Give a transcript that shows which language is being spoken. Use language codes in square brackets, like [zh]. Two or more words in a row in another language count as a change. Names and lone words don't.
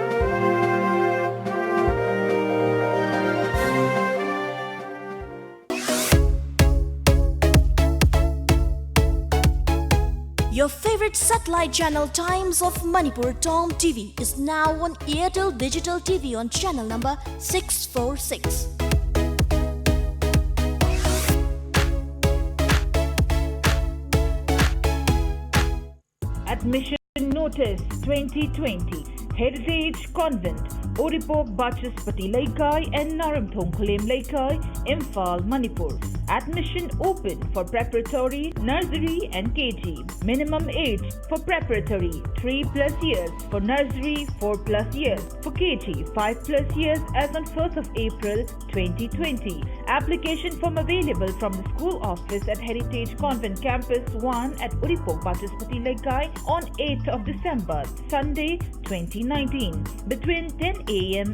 [en] Your favorite satellite channel Times of Manipur TOMTV is now on Airtel Digital TV on channel number 646. Admission Notice 2020 Heritage Convent, Oripok Bachaspati Laikai and Naramthong Khalem Laikai, Imphal, Manipur. Admission open for preparatory, nursery and KG. Minimum age for preparatory 3+ years, for nursery 4+ years, for KG 5+ years as on 1st of April 2020. Application form available from the school office at Heritage Convent Campus 1 at Oripok Bachaspati Laikai on 8th of December, Sunday 2019, between 10 a.m.